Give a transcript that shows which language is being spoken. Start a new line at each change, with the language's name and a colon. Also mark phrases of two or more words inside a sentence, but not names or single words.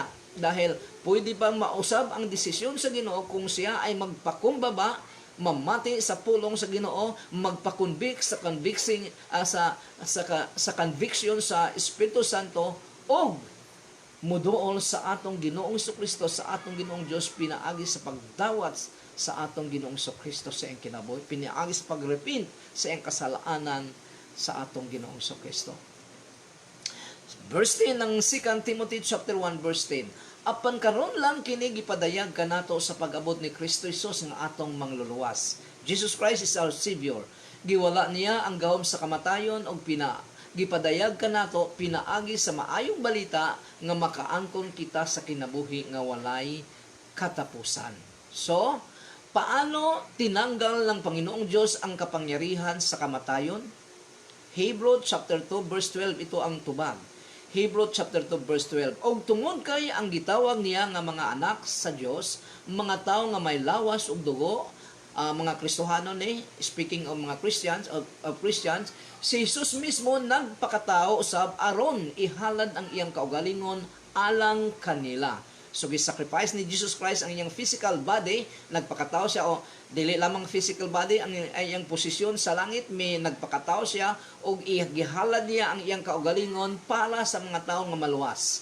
Cebuano: Dahil pwede bang mausab ang desisyon sa Ginoo kung siya ay magpakumbaba, mamati sa pulong sa Ginoo, magpakonvict sa sa conviction sa Espiritu Santo, o muduol sa atong Ginoong Jesucristo, sa atong Ginoong Dios, pinaagi sa pagdawat sa atong Ginoong Jesucristo sa iyang kinabuhi, pinaagi sa pagrepent sa iyang kasalanan sa atong Ginoong Jesucristo.
English: Verse 10 ng 2 Timothy chapter 1 verse 10.
Cebuano: Apan karon lang kini gipadayag kanato sa pag-abot ni Kristo Jesus nga atong mangluluwas.
English: Jesus Christ is our Savior.
Cebuano: Giwala niya ang gahom sa kamatayon og gipadayag kanato pinaagi sa maayong balita nga makaangkon kita sa kinabuhi nga walay katapusan.
Filipino: So, paano tinanggal ng Panginoong Diyos ang kapangyarihan sa kamatayon?
English: Hebrew chapter 2 verse 12
Filipino: ito ang
English: tubag. Hebrew chapter 2 verse 12.
Cebuano: Og tungod kay ang gitawag niya nga mga anak sa Dios, mga tawo nga may lawas ug dugo, mga Kristohano ni,
English: speaking of mga Christians, of Christians,
Cebuano: si Jesus mismo nagpakatao usab aron ihalad ang iyang kaugalingon alang kanila. So gisacrifice ni Jesus Christ ang iyang
English: physical body,
Cebuano: nagpakatao siya, o dili lamang
English: physical body
Cebuano: ang iyang posisyon sa langit, may nagpakatao siya og gihalad niya ang iyang kaugalingon para sa mga tawo nga maluwas.